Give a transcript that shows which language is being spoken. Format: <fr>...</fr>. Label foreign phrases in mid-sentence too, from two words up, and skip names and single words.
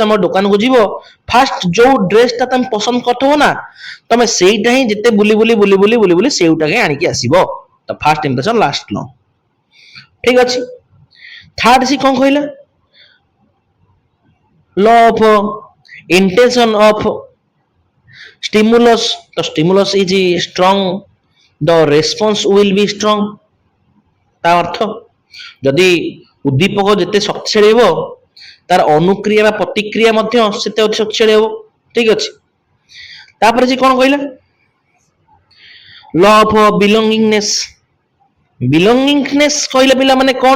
<or>ତମ ଦୋକାନକୁ ଯିବ, ଫାଷ୍ଟ ଯୋଉ ଡ୍ରେସଟା ତମେ ପସନ୍ଦ କରିଥିବ ନା, ତମେ ସେଇଟା ହିଁ ଯେତେ ବୁଲି ବୁଲି ବୁଲି ବୁଲି ବୁଲି ବୁଲି ସେଇଟା ହିଁ ଆଣିକି ଆସିବ। ତ</or> <en>first impression last long.</en> <or>ଠିକ ଅଛି,</or> <en>third C</en> <or>କଣ କହିଲା?</or> <en>law of intensity of stimulus. The stimulus is strong, the response will be strong.</en> <or>ତା ଅର୍ଥ ଯଦି ଉଦ୍ଦୀପକ ଯେତେ ଶକ୍ତିଶାଳୀ ହେବ, ତାର ଅନୁକ୍ରିୟା ବା ପ୍ରତିକ୍ରିୟା ମଧ୍ୟ ସେତେ ଅତି ଶକ୍ତିଶାଳୀ ହେବ। ଠିକ ଅଛି, ତାପରେ ସେ କଣ କହିଲା?</or> <en>law of belongingness.</en> <or>ବିଲଙ୍ଗିଂନେସ କହିଲେ ପିଲାମାନେ କଣ?</or>